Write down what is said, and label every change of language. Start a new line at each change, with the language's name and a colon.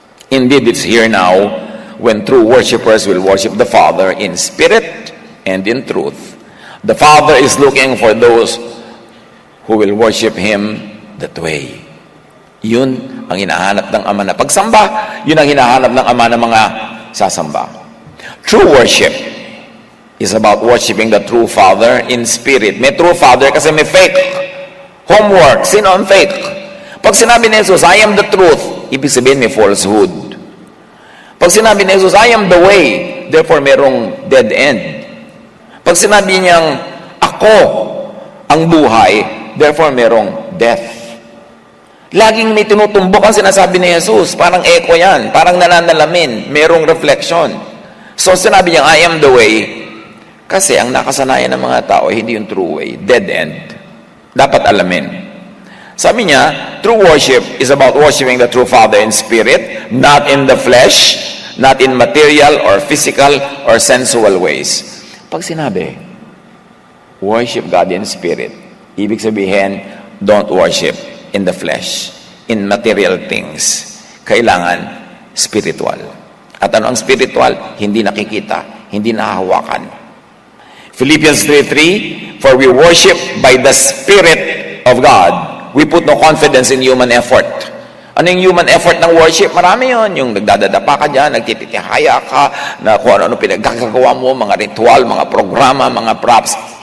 English: Indeed, it's here now, when true worshipers will worship the Father in spirit and in truth. The Father is looking for those who will worship Him that way.
Filipino: Yun ang hinahanap ng Ama na pagsamba. Yun ang hinahanap ng Ama ng mga sasamba.
English: True worship is about worshiping the true Father in spirit.
Filipino: May
English: true Father
Filipino: kasi may fake. Homework. Sino ang fake? Pag sinabi ni Jesus,
English: I am the truth,
Filipino: ibig sabihin may falsehood. Pag sinabi ni Jesus,
English: I am the way,
Filipino: therefore merong
English: dead end.
Filipino: Pag sinabi niyang, ako ang buhay, therefore merong death. Laging may tinutumbok ang sinasabi ni Jesus, parang echo yan, parang nananalamin, merong reflection. So sinabi niya,
English: I am the way,
Filipino: kasi ang nakasanayan ng mga tao, hindi yung
English: true way, dead end.
Filipino: Dapat alamin. Sabi niya,
English: true worship is about worshiping the true Father in spirit, not in the flesh, not in material or physical or sensual ways.
Filipino: Pag sinabi,
English: worship God in spirit,
Filipino: ibig sabihin,
English: don't worship in the flesh, in material things.
Filipino: Kailangan spiritual. At ano ang spiritual? Hindi nakikita, hindi nahahawakan.
English: Philippians 3:3, for we worship by the Spirit of God. We put no confidence in human effort.
Filipino: Ano yung
English: human effort
Filipino: ng worship? Marami yun. Yung nagdadadapa ka dyan, nagtitihaya ka, na kung ano pinagkakagawa mo, mga ritual, mga programa, mga props.